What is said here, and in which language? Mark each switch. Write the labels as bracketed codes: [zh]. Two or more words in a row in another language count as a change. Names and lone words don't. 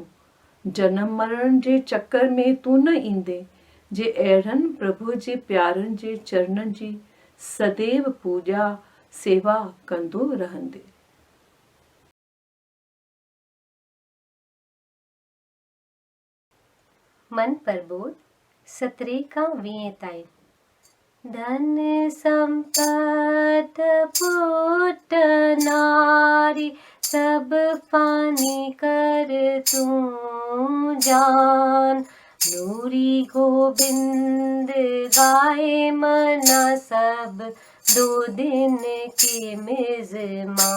[sd] जनम मरण जे चकर में तूं न ईंदे, जे अहिड़नि प्रभुअ जे प्यारनि जे चरणनि जी सदैव पूॼा सेवा कंदो रहंदे। मन प्रबोध 17 खां 20 ताईं। धन संपत पुट नारी, सब फानी कर तू जान। नूरी गोबिंद गाए मना, सब दो दिन के मेजमान।